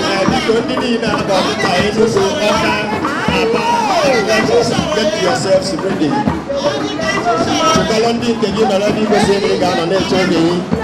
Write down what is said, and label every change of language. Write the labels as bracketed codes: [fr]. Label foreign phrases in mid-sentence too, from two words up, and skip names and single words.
[ig] Biko, ndị niile a ga-ọdịta Enugu, Ọka, Aba, [en] get yourselves ready. [ig] Chịkọrọ ndị nke gị nọrọ n'igwe si ebe ị ga-anọ na-eche oge gị.